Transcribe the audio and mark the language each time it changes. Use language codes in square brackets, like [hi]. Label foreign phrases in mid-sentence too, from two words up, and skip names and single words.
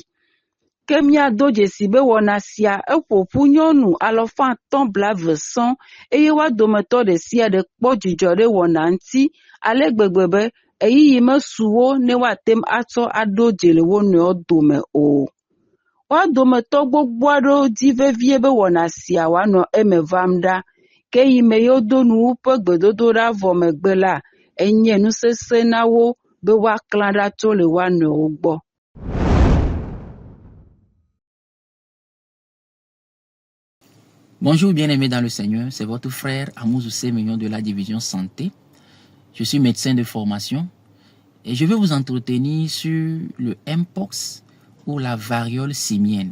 [ee] Ke míado dzesi be wɔna sia eƒoƒu nyɔnu 520 sɔŋ eye woa dometɔ ɖe sia ɖe kpɔ dzidzɔ ɖe wɔna ŋuti ale gbegbe be eyiyi mesu wo ne woate atsɔ aɖo dze le wo nɔewo dome o. Woa dometɔ gbogbo aɖewo di vevie be wɔna sia wòanɔ eme vam ɖa, ke yi me yewo do nu woƒe gbedodoɖa vɔ megbe la, enye nusesẽ na wo be woaklã ɖa tso le woa nɔewo gbɔ. [fr] Bonjour bien-aimés dans le Seigneur, c'est votre frère Amouzou Sémignon de la division santé. Je suis médecin de formation et je vais vous entretenir sur le Mpox ou la variole simienne.